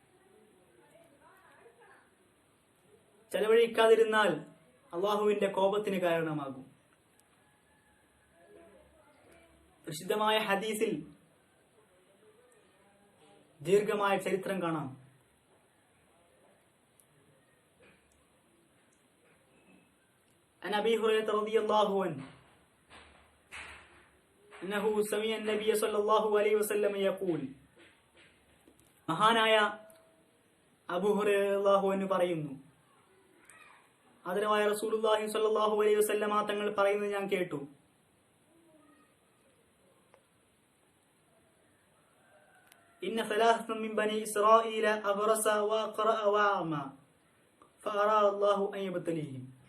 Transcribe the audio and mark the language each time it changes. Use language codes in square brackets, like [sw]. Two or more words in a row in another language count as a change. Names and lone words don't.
[ml] ചെലവഴിക്കാതിരുന്നാൽ അള്ളാഹുവിന്റെ കോപത്തിന് കാരണമാകും. പ്രസിദ്ധമായ ഹദീസിൽ ദീർഘമായ ചരിത്രം കാണാം. [ar] عن أبي هريرة رضي الله عنه أنه سمع النبي صلى الله عليه وسلم يقول. [ml] മഹാനായ അബൂ ഹുറൈറ [ar] رضي الله عنه [ml] പറയുന്നു, ആദരവായ [ar] رسول الله صلى الله عليه وسلم [ml] തങ്ങൾ പറയുന്നത് ഞാൻ കേട്ടു. [ar] إن ثلاثا من بني إسرائيل أبرص وأقرع وأعمى فأراد الله أن يبتليهم.